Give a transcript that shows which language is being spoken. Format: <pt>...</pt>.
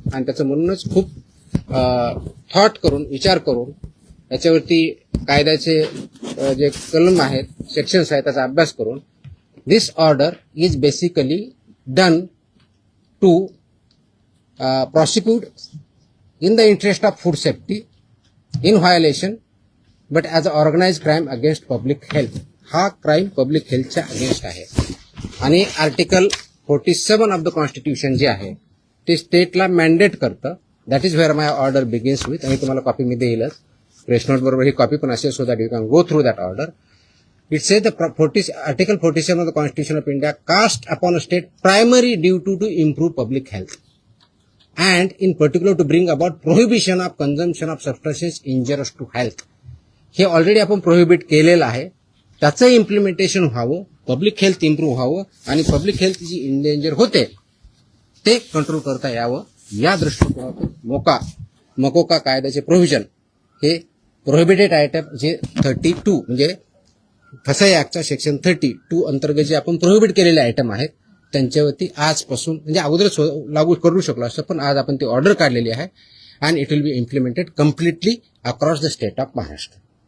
<mr>आणि त्याचं म्हणूनच खूप थॉट करून विचार करून याच्यावरती कायद्याचे जे कलम आहेत, सेक्शन्स आहेत त्याचा अभ्यास करून</mr> <en>This order is basically done to prosecute in the interest of food safety in violation but as an organized crime against public health.</en> <mr>हा क्राईम पब्लिक हेल्थच्या अगेन्स्ट आहे. आणि आर्टिकल 47 ऑफ द कॉन्स्टिट्यूशन जे आहे ते स्टेटला मॅन्डेट करतं.</mr> <en>That is where my order begins with.</en> <mr>आणि तुम्हाला copy मी देईलच, press note बरोबर ही कॉपी पण असेल</mr> <en>So that you can go through that order. It says the Article 47 of the Constitution of India cast upon a state primary duty to improve public health and in particular to bring about prohibition of consumption of substances injurious to health.</en> <mr>हे already आपण prohibit केलेलं आहे. त्याचं implementation व्हावं, public health improve व्हावं आणि public health जी endanger होते ते कंट्रोल करता यावं या दृष्टिकोनातून मोकोका कायद्याचे प्रोव्हिजन हे प्रोहिबिटेड आयटम जे 32 म्हणजे फसाई ऍक्टचा सेक्शन 32 अंतर्गत जे आपण प्रोहिबिट केलेले आयटम आहेत त्यांच्यावरती आजपासून म्हणजे अगोदरच लागू करू शकलो असतं पण आज आपण ती ऑर्डर काढलेली आहे</mr> <en>And it will be implemented completely across the state of Maharashtra.</en>